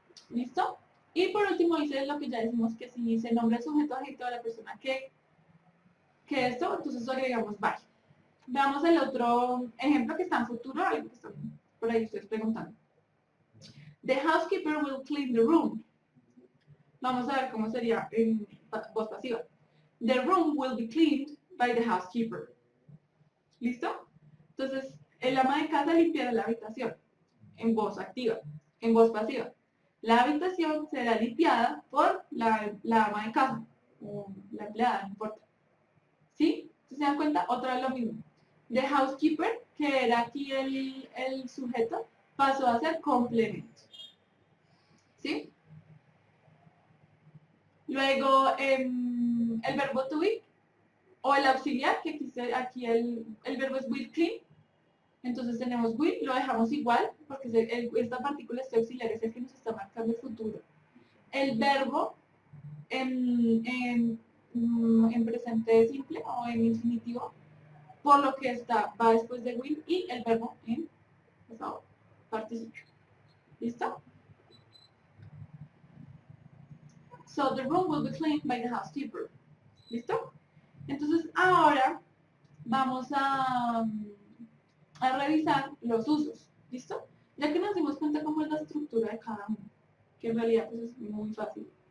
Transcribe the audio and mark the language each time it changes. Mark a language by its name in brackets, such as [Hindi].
[Spanish] ¿Listo? Y por último dice lo que ya decimos, que si se nombra el sujeto adjetivo de la persona que esto, entonces agregamos by. Veamos el otro ejemplo que está en futuro, algo que están por ahí ustedes preguntando. [English] The housekeeper will clean the room. [Spanish] Vamos a ver cómo sería en voz pasiva. [English] The room will be cleaned by the housekeeper. [Spanish] ¿Listo? Entonces, el ama de casa limpiará la habitación en voz activa, en voz pasiva. La habitación será limpiada por la ama de casa o la empleada, no importa. ¿Sí? ¿Se dan cuenta? Otra vez lo mismo. The housekeeper, que era aquí el sujeto, pasó a ser complemento. ¿Sí? Luego, el verbo to be, o el auxiliar, que aquí el verbo es will clean. Entonces tenemos will, lo dejamos igual, porque esta partícula, este auxiliar, es el que nos está marcando el futuro. El verbo en presente simple o en infinitivo, por lo que va después de will, y el verbo en pasado participio. ¿Listo? [English] So the room will be cleaned by the housekeeper. [Spanish] ¿Listo? Entonces ahora vamos a revisar los usos. ¿Listo? Ya que nos dimos cuenta cómo es la estructura de cada uno, que en realidad pues, es muy fácil.